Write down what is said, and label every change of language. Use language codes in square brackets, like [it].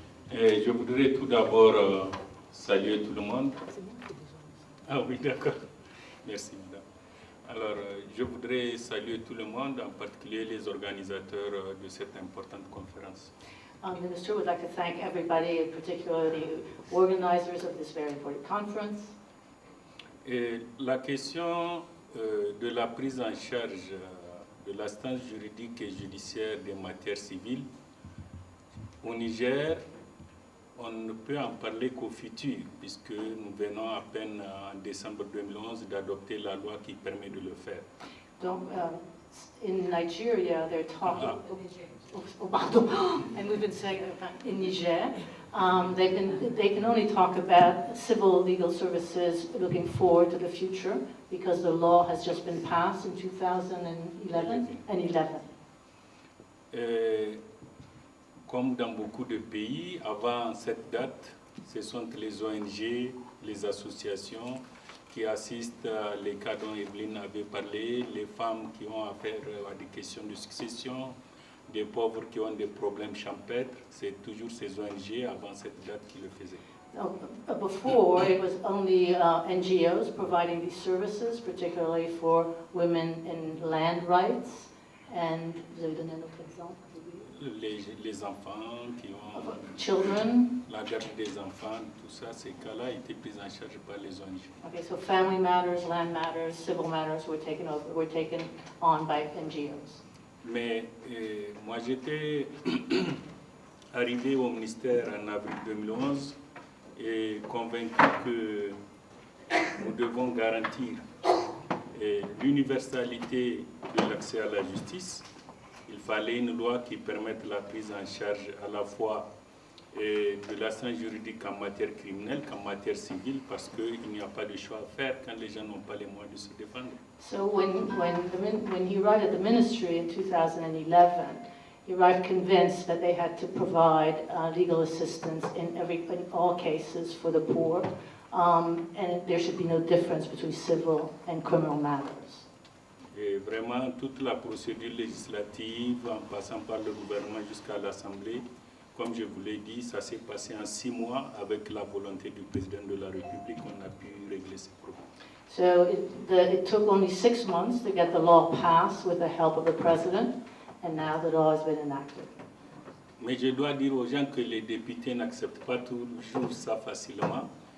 [fr] Je voudrais tout d'abord saluer tout le monde. Ah oui, d'accord. Merci, madame. Alors, je voudrais saluer tout le monde, en particulier les organisateurs de cette importante conférence. [en] The Minister would like to thank everybody, in particular the organizers of this very important conference. [fr] Et la question de la prise en charge de l'assistance juridique et judiciaire des matières civiles au Niger, on ne peut en parler qu'au futur, puisque nous venons à peine en décembre 2011 d'adopter la loi qui permet de le faire. [en] Donc, in Nigeria, they're talking. Oh, pardon. And we've been saying in Niger, they can only talk about civil legal services looking forward to the future because the law has just been passed in 2011 and 11. [fr] Comme dans beaucoup de pays, avant cette date, ce sont les ONG, les associations qui assistent à les cas dont Evelyne avait parlé, les femmes qui ont affaire à des questions de succession, des pauvres qui ont des problèmes champêtres. C'est toujours ces ONG avant cette date qui le faisaient. [en] Before, it was only NGOs providing these services, particularly for women in land rights. [fr] And vous avez donné un autre exemple? Les enfants qui ont [en] children, [fr] la garde des enfants, tout ça, ces cas-là étaient pris en charge par les ONG. [en] Okay, so family matters, land matters, civil matters were taken on by NGOs. [fr] Mais moi j'étais arrivé au ministère en avril 2011 et convaincu que nous devons garantir l'universalité de l'accès à la justice. Il fallait une loi qui permette la prise en charge à la fois de l'assistance juridique en matière criminelle qu'en matière civile, parce qu'il n'y a pas de choix à faire quand les gens n'ont pas les moyens de se défendre. [en] So when he arrived at the ministry in 2011, he arrived convinced that they had to provide legal assistance in all cases for the poor, and there should be no difference between civil and criminal matters. [fr] Et vraiment, toute la procédure législative, en passant par le gouvernement jusqu'à l'Assemblée, comme je vous l'ai dit, ça s'est passé en 6 mois avec la volonté du président de la République. On a pu régler ces problèmes. [en] So it took only 6 months to get the law passed with the help of the president, and now the law has been enacted. [fr] Mais je dois dire aux gens que les députés n'acceptent pas toujours ça facilement.